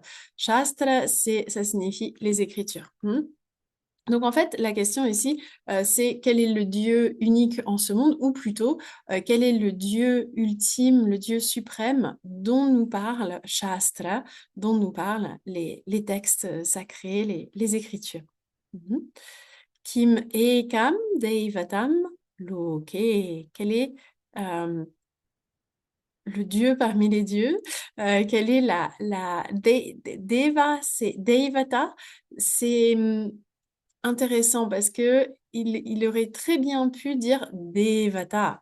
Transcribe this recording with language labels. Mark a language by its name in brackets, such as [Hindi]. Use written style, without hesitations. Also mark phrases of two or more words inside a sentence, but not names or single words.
[French] Shastra, ça signifie les écritures. Donc en fait, la question ici, c'est quel est le Dieu unique en ce monde, ou plutôt, quel est le Dieu ultime, le Dieu suprême dont nous parle Shastra, dont nous parlent les textes sacrés, les écritures. Mhm. [Sanskrit] Kim ekam deivatam loke. [French] Quel est euh, le Dieu parmi les dieux? Quelle est Deva, c'est Deivata, c'est intéressant parce que il aurait très bien pu dire Devata.